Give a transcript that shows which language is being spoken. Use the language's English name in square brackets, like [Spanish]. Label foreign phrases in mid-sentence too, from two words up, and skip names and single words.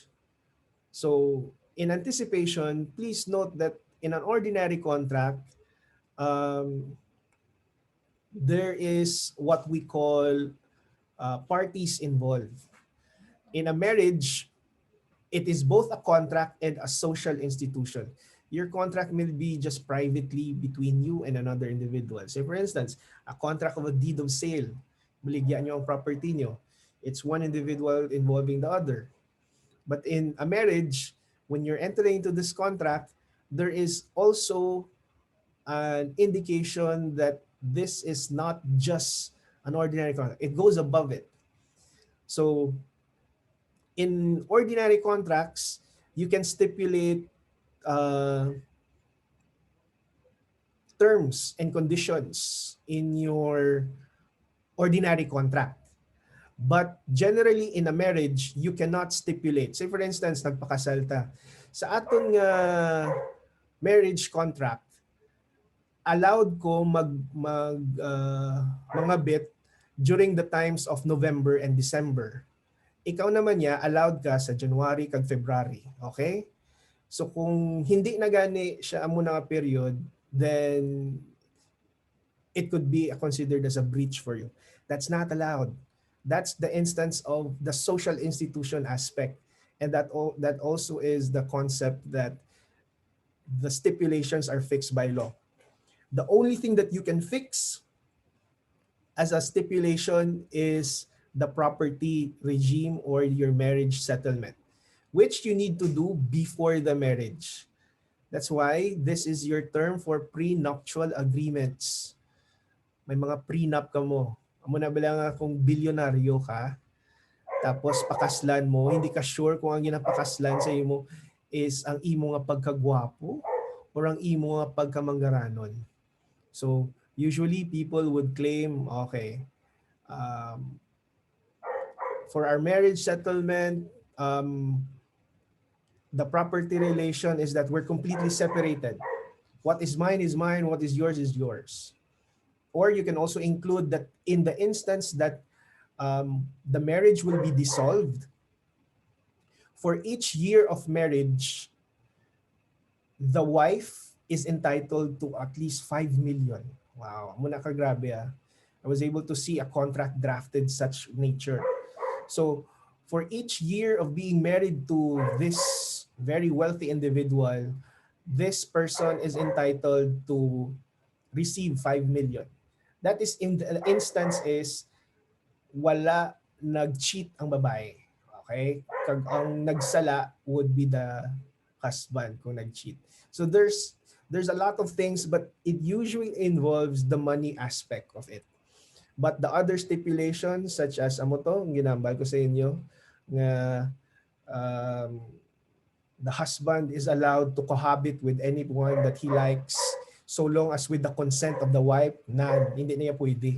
[English] So in anticipation, please note that in an ordinary contract, there is what we call parties involved. In a marriage, it is both a contract and a social institution. Your contract may be just privately between you and another individual. Say for instance, a contract of a deed of sale. [Hiligaynon] Baligyan nyo ang property nyo. [English] It's one individual involving the other. But in a marriage, when you're entering into this contract, there is also an indication that this is not just an ordinary contract. It goes above it. So in ordinary contracts, you can stipulate terms and conditions in your ordinary contract. But generally in a marriage, you cannot stipulate. Say for instance, [Hiligaynon] nagpakasal ta. Sa aton nga [English] marriage contract, [Hiligaynon] allowed ko mga bit [English] during the times of November and December. [Hiligaynon] Ikaw naman niya, allowed ka sa January kag February. [English] Okay? So [Hiligaynon] kung hindi na gani siya amo nga [English] period, then it could be considered as a breach for you. That's not allowed. That's the instance of the social institution aspect. And that also is the concept that the stipulations are fixed by law. The only thing that you can fix as a stipulation is the property regime or your marriage settlement, which you need to do before the marriage. That's why this is your term for prenuptial agreements. [Hiligaynon] May mga prenup ka mo. Amo na bala nga kung bilyonaryo ka, tapos pakaslan mo, hindi ka sure kung ang ginapakaslan sa imo is ang imo nga pagkagwapo or ang imo nga pagkamanggaranon. [English] So, usually people would claim, okay, um, for our marriage settlement, the property relation is that we're completely separated. What is mine is mine, what is yours. Or you can also include that in the instance that the marriage will be dissolved, for each year of marriage, the wife is entitled to at least 5 million. [Hiligaynon] Wow, muna ka grabe ah. [English] I was able to see a contract drafted such nature. So for each year of being married to this very wealthy individual, this person is entitled to receive 5 million. That is in the instance is [Hiligaynon] wala nag-cheat ang babae. [English] Okay? [Hiligaynon] Kag ang nagsala [English] would be the husband [Hiligaynon] kung nag-cheat. [English] So there's a lot of things, but it usually involves the money aspect of it. But the other stipulations such as [Hiligaynon] amo to, ginambal ko sa inyo nga um, [English] the husband is allowed to cohabit with anyone that he likes so long as with the consent of the wife, [Hiligaynon] na hindi niya pwede.